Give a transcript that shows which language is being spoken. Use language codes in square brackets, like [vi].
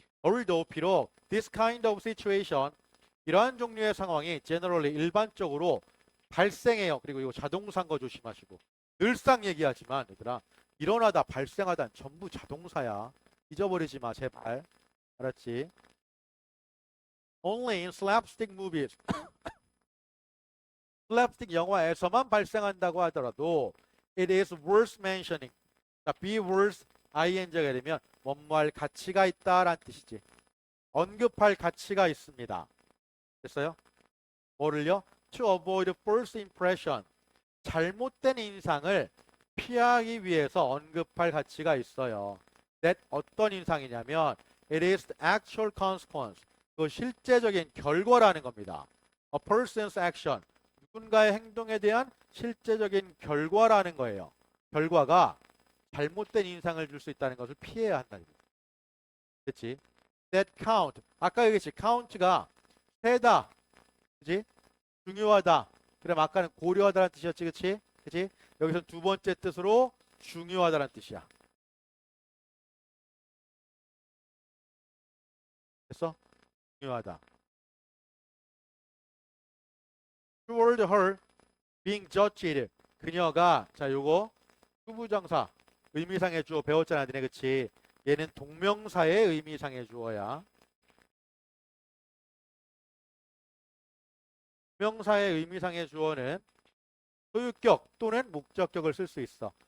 [ko] Although 비록 [en] this kind of situation [ko] 이러한 종류의 상황이 generally 일반적으로 발생해요. 그리고 이거 자동사인 거 조심하시고. 늘상 얘기하지만 얘들아 일어나다 발생하다 전부 자동사야. 잊어버리지 마 제발. 알았지? [en] Only in slapstick movies. [ko] 슬랩스틱 영화에서만 발생한다고 하더라도 [en] it is worth mentioning. [ko] 자, be worth ing가 되면 뭐뭐할 가치가 있다라는 뜻이지. 언급할 가치가 있습니다. 됐어요? 뭐를요? [en] To avoid false impression. [ko] 잘못된 인상을 피하기 위해서 언급할 가치가 있어요. [en] That [ko] 어떤 인상이냐면 [en] it is the actual consequence. [ko] 그 실제적인 결과라는 겁니다. [en] A person's action. [ko] 누군가의 행동에 대한 실제적인 결과라는 거예요. 결과가 잘못된 인상을 줄 수 있다는 것을 피해야 한다는 거지. 그치? [en] That count. [ko] 아까 얘기했지. count가 세다. 그치? 중요하다. 그럼 아까는 고려하다라는 뜻이었지. 그치? 그치? 여기서 두 번째 뜻으로 중요하다라는 뜻이야. 됐어? 중요하다. [en] Toward her being judged. [ko] 그녀가 자 요거 후부정사 의미상의 주어 배웠잖아. 니네 그치? 얘는 동명사의 의미상의 주어야. 동명사의 의미상의 주어는 소유격 또는 목적격을 쓸 수 있어.